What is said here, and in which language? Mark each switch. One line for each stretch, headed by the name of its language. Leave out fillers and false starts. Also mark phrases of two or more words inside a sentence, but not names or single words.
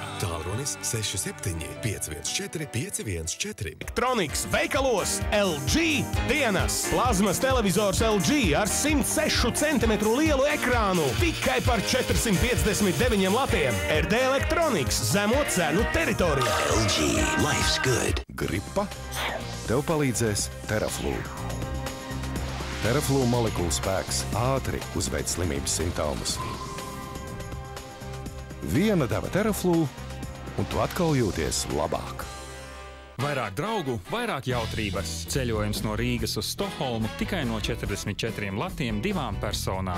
Latvian: Tālrunis 67 514 514. Elektronikas veikalos LG dienas. Plazmas televizors LG ar 106 cm lielu ekrānu. Tikai par 459 latiem. RD Elektronikas zemo cenu teritorijā.
English: LG, life's good.
Latvian: Gripa? Tev palīdzēs Teraflu. Teraflu molekulu spēks ātri uzveic slimības simptomus. Viena deva Teraflu, un tu atkal jūties labāk. Vairāk draugu, vairāk jautrības. Ceļojums no Rīgas uz Stokholmu tikai no 44 latiem 2 personām.